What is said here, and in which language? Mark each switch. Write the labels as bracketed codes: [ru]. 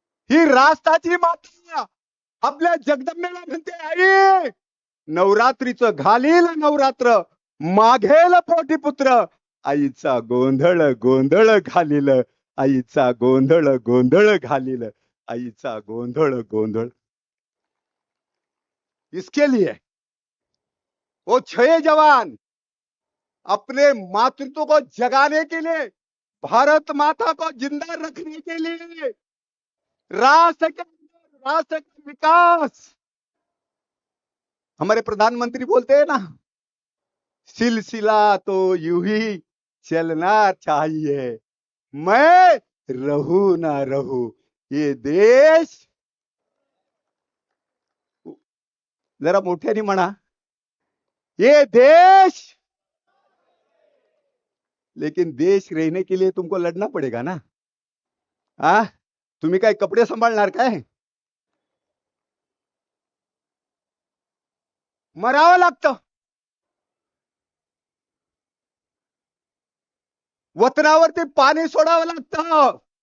[mr] ही राष्ट्राची माता आपल्या जगदंबेला म्हणते, आई नवरात्रीचं घालील नवरात्र, मागेल पोटी पुत्र. आईचा गोंधळ गोंधळ घालील, आईचा गोंधळ गोंधळ घालील, आईचा गोंधळ गोंधळ. [hi] इसके लिए वो 6 जवान अपने मातृत्व को जगाने के लिए, भारत माता को जिंदा रखने के लिए, राष्ट्र का विकास. हमारे प्रधानमंत्री बोलते हैं ना, सिलसिला तो यूं ही चलना चाहिए, मैं रहूं ना रहूं, ये देश. [mr] जरा मोठ्याने म्हणा, [hi] ये देश. लेकिन देश रहने के लिए तुमको लड़ना पड़ेगा ना. [mr] आ तुम्ही काय कपडे सांभाळणार काय? मरावं लागतं. वतनावरती पाणी सोडावं लागतं.